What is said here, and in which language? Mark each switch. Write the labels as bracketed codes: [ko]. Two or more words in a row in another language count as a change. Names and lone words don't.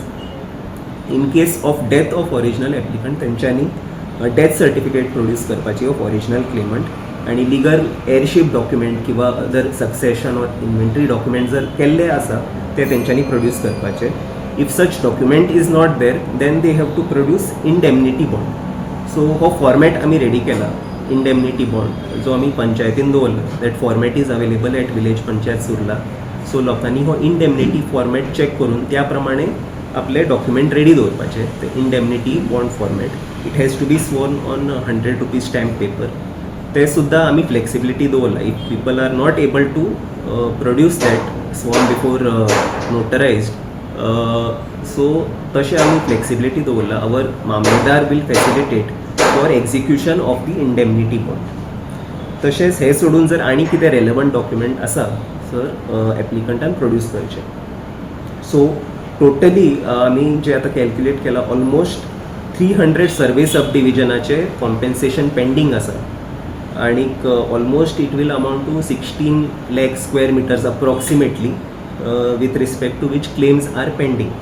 [en] In case of death of original applicant तेंच्यांनी death certificate produce करपाची of original claimant आणि legal heirship document किंवा other succession और inventory document [kok] जर केल्ले आसा ते तेंच्यांनी [en] प्रोड्यूस करपाचे। If such document is not there then they have to produce indemnity bond. [kok] सो हो फॉर्मॅट आम्ही रेडी केला, [en] indemnity bond, [kok] जो आम्ही पंचायतीन दवरला। [en] That format is available at village panchayat Surla. सो [kok] लोकांनी हो [en] indemnity format check [kok] करून त्या प्रमाणे आपले [en] document ready दवरपाचे। ते indemnity bond format it has to be sworn on 100 rupees stamp paper. [kok] ते सुद्धा आम्ही फ्लेक्सिबिलिटी दवरला। [en] If people are not able to produce that sworn before notarized, so [kok] तशें आमी [en] फ्लेक्सिबिलिटी दवरला। Our Mamlatdar will facilitate for execution of the indemnity bond. [kok] तशेंच हे सोडून जर आनी कितें [en] relevant document [kok] आसा सर एप्लिकंटान प्रोड्यूस करचे। [en] so totally [kok] आमी जे आतां [en] कॅल्क्युलेट केला almost 300 survey sub division compensation pending [kok] आसा आणि [en] almost it will amount to 16 lakh square meters अप्रॉक्सिमेटली with respect to which claims are pending.